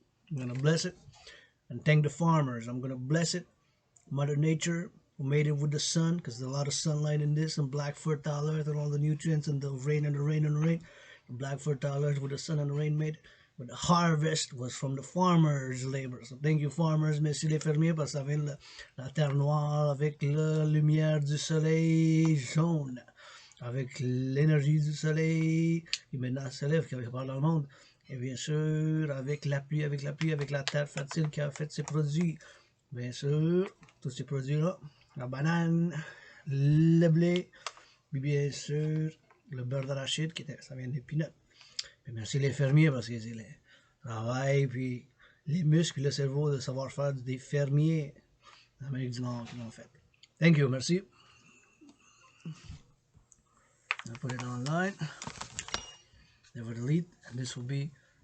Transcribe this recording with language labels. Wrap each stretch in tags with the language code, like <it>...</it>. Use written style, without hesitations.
<en>I'm going to bless it and thank the farmers. I'm going to bless it, Mother Nature, who made it with the sun, because there's a lot of sunlight in this, and black fertile earth and all the nutrients and the rain and the rain and the rain. The black fertile earth with the sun and the rain made it. But the harvest was from the farmers' labor. So thank you, farmers.</en> <fr>Merci les fermiers, parce que ça vient de la terre noire avec la lumière du soleil jaune, avec l'énergie du soleil qui maintenant se lève, qui part dans le monde. Et bien sûr, avec la pluie, avec la terre fertile qui a fait ses produits. Bien sûr, tous ces produits-là, la banane, le blé, puis bien sûr, le beurre d'arachide, ça vient des peanuts. Puis merci les fermiers parce que c'est le travail, puis les muscles, puis le cerveau, de savoir-faire des fermiers en Amérique du Nord qui l'ont fait.</fr> <en>Thank you, merci. I'll put it online. Never delete, and this will be</en>